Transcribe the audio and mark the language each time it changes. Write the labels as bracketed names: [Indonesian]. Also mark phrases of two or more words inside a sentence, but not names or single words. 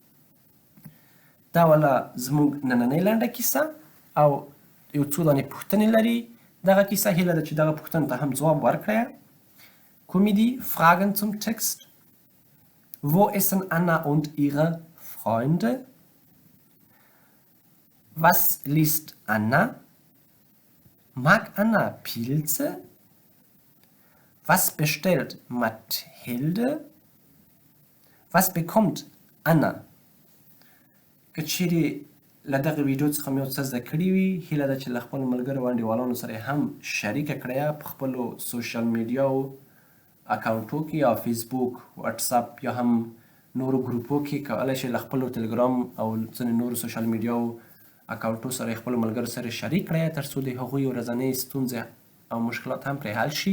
[Pashto] دا ولا زموږ نننۍ لنډه کیسه او یو څو دانې پوښتنې لري دغه کیسه هیله ده چې دغه پوښتنو ته هم ځواب ورکړئ کومې دي [German] Fragen zum Text Wo essen Anna und ihre Freunde? Was liest Anna? Mag Anna Pilze? Was bestellt Mathilde? Was bekommt Anna? [Pashto] که چیرې له دغه ویډیو څخه مې یو څه زده کړي وي هیله ده چې له خپلو ملګرو او انډیوالانو سره هم شریکه کړئ په خپلو سوشل میډیاو اکاونټو کې یا فیسبوک واتساپ یا هم نورو ګروپو کې کولی شئ له خپلو ټلګرام او ځینې نورو سوشل میډیاو اکاونټو سره خپلو ملګرو سره شریک کړئ تر څو د هغوی ورځنۍ ستونزې او مشکلات هم پرې حل شي.